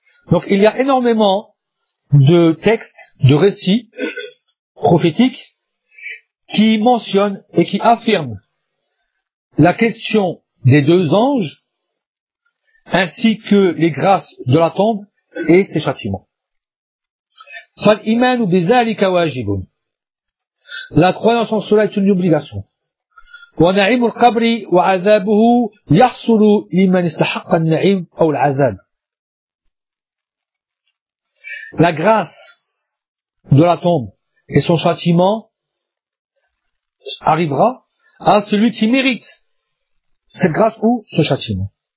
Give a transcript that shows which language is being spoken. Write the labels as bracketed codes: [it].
[fr] Donc il y a énormément de textes, de récits prophétiques qui mentionnent et qui affirment la question des deux anges ainsi que les grâces de la tombe et ses châtiments. [ar] Fal imanu bizalika wajibun. [fr] La croyance en cela est une obligation. [ar] ونعيم القبر وعذابه يحصل لمن استحق النعيم أو العذاب. [fr] La grâce de la tombe et son châtiment arrivera à celui qui mérite cette grâce ou ce châtiment.